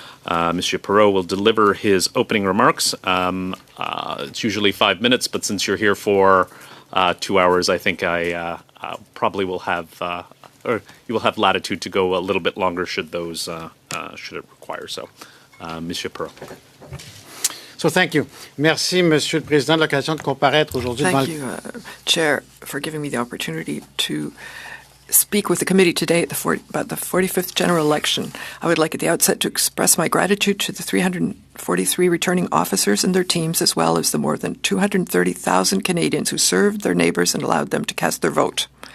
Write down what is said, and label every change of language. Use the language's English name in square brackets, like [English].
[English] Monsieur Perrault will deliver his opening remarks. It's usually 5 minutes, but since you're here for 2 hours, I think I probably will have, or you will have latitude to go a little bit longer should those, should it require so. Monsieur Perrault. So thank you. [French] Merci, Monsieur le Président, de l'occasion de comparaître aujourd'hui. [English] Thank you, Chair, for giving me the opportunity to speak with the committee today about the 45th general election. I would like at the outset to express my gratitude to the 343 returning officers and their teams, as well as the more than 230,000 Canadians who served their neighbours and allowed them to cast their vote.